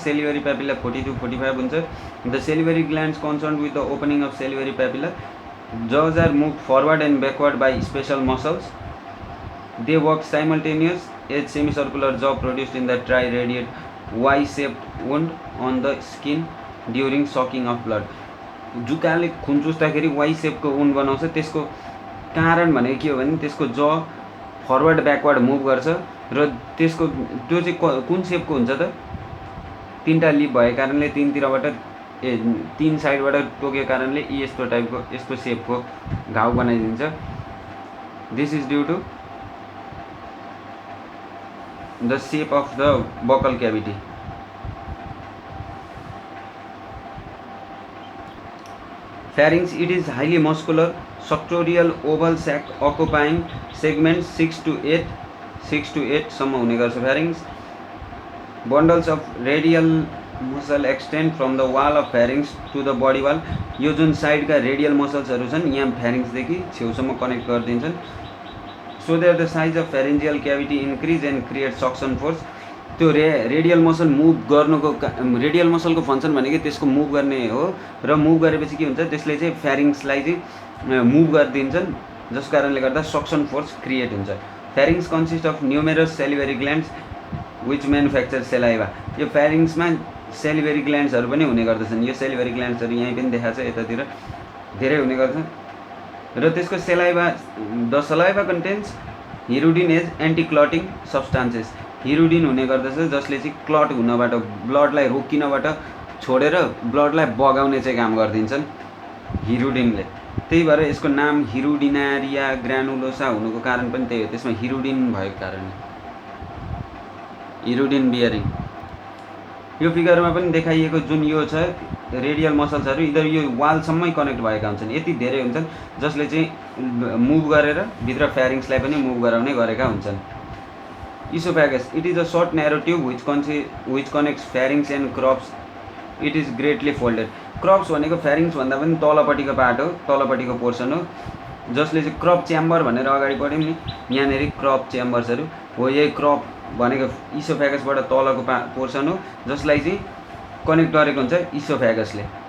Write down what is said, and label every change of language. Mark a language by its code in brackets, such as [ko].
[en] Salivary papilla 40 to 45 [ne] हुन्छ। [en] The salivary glands concerned with the opening of salivary papilla. Jaws are moved forward and backward by special muscles. They work simultaneous as semicircular jaw produced in the triradiate Y-shaped wound on the skin during sucking of blood. [ne] जुकाले खुन चुस्दाखेरि why सेपको wound बनाउँछ। त्यसको कारण भनेको के हो भने त्यसको ज फरवर्ड ब्याकवर्ड मुभ गर्छ र त्यसको त्यो चाहिँ कुन सेपको हुन्छ त तीनटा लिप भएको कारणले तीनतिरबाट तीन साइडबाट टोकेको कारणले यस्तो टाइपको यस्तो सेपको घाउ बनाइदिन्छ। [en] This is due to the shape of the buccal cavity. Pharynx, it is highly muscular, suctorial oval sac occupying segments 6 to 8 [ne] सम्म हुने गर्छ [en] pharynx. Bundles of radial muscle extend from the wall of pharynx to the body wall. [ne] यो जुन साइडका radial मसल्सहरू छन् यहाँ pharynx देखि छेउसम्म connect गरिदिन्छन्। [en] So that the size of pharyngeal cavity increase and create suction force. [ne] त्यो रेडियल मसल मुभ गर्नुको radial मसलको function भनेको त्यसको मुभ गर्ने हो र मुभ गरेपछि के हुन्छ त्यसले चाहिँ फ्यारिङ्सलाई चाहिँ मुभ गरिदिन्छन्, जस कारणले गर्दा सक्सन फोर्स क्रिएट हुन्छ। [en] Pharynx consist of numerous salivary glands which manufacture saliva. [ne] यो फ्यारिङ्समा सेलिभरी ग्ल्यान्ड्सहरू पनि हुने गर्दछन्। यो सेलिभरी ग्ल्यान्ड्सहरू यहीँ पनि देखाएको छ, यतातिर धेरै हुने गर्छ। र त्यसको [en] Saliva, the saliva contains hirudin as anti clotting substances. [ne] Hirudin हुने गर्दछ जसले चाहिँ क्लट हुनबाट, ब्लडलाई रोकिनबाट छोडेर ब्लडलाई बगाउने चाहिँ काम गरिदिन्छन् हिरुडिनले। त्यही भएर यसको नाम हिरुडिनारिया ग्रानुलोसा हुनुको कारण पनि त्यही हो, त्यसमा हिरुडिन भएको कारणले। हिरुडिन बियरिङ यो फिगरमा पनि देखाइएको जुन यो छ रेडियल मसल्सहरू इधर यो वालसम्मै कनेक्ट भएका हुन्छन्, यति धेरै हुन्छन् जसले चाहिँ मुभ गरेर भित्र फ्यारिङ्सलाई पनि मुभ गराउने गरेका हुन्छन्। [en] Esophagus, it is a short narrow tube which connects pharynx and crops. It is greatly folded. [ne] Crops भनेको pharynx भन्दा पनि तलपट्टिको पार्ट हो, तलपट्टिको पोर्सन हो, जसले चाहिँ क्रप च्याम्बर भनेर अगाडि पढ्यौँ नि, यहाँनेरि क्रप च्याम्बर्सहरू हो। यही क्रप भनेको इसोफ्यागसबाट तलको पोर्सन हो जसलाई चाहिँ कनेक्ट गरेको हुन्छ इसोफ्यागसले।